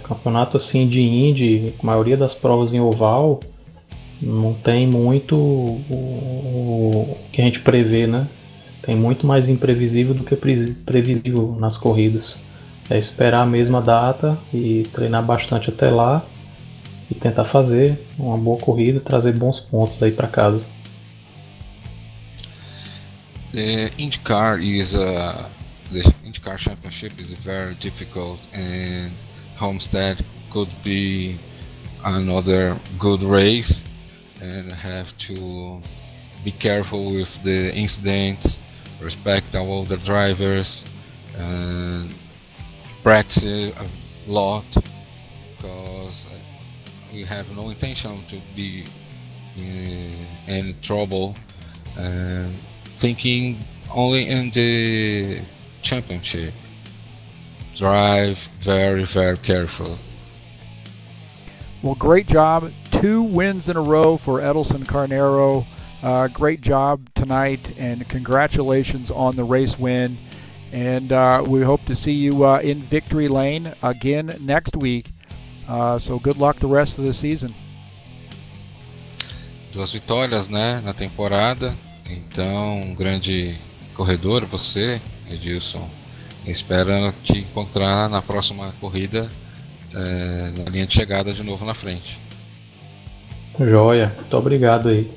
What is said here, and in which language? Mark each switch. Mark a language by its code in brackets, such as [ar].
[pt] Campeonato assim de Indy, a maioria das provas em oval não tem muito o que a gente prevê, né? Tem muito mais imprevisível do que previsível nas corridas. É esperar a mesma data e treinar bastante até lá e tentar fazer uma boa corrida e trazer bons pontos aí para casa. [en] The IndyCar Championship is very difficult, and Homestead could be another good race, and have to be careful with the incidents, respect all the drivers, and practice a lot, because we have no intention to be in any trouble, and thinking only in the championship. Drive very, very careful. Well, great job. 2 wins in a row for Edelson Carnero. Great job tonight, and congratulations on the race win. And we hope to see you in victory lane again next week. So good luck the rest of the season. [pt] 2 vitórias, né, na temporada. Então, um grande corredor você, Edilson. Esperando te encontrar na próxima corrida, na linha de chegada de novo na frente. Joia, muito obrigado aí.